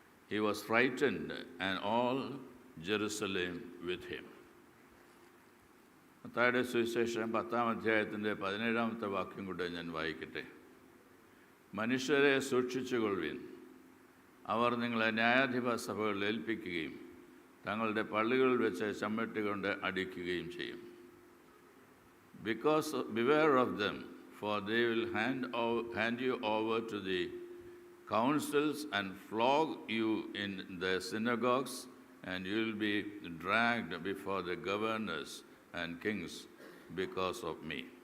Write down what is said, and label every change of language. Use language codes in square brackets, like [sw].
[en] He was frightened, and all Jerusalem with him. [ml] മത്തായിയുടെ സുവിശേഷം 10-ാം അധ്യായത്തിൻ്റെ 17-ാമത്തെ വാക്യം കൂടെ ഞാൻ വായിക്കട്ടെ. മനുഷ്യരെ സൂക്ഷിച്ചുകൊള്ളുവിൻ, അവർ നിങ്ങളെ ന്യായാധിപ സഭകളിൽ ഏൽപ്പിക്കുകയും തങ്ങളുടെ പള്ളികളിൽ വെച്ച് ചമ്മട്ടി കൊണ്ട് അടിക്കുകയും ചെയ്യും. [en] Beware of them, for they will hand you over to the councils and flog you in the synagogues, and you will be dragged before the governors and kings because of me.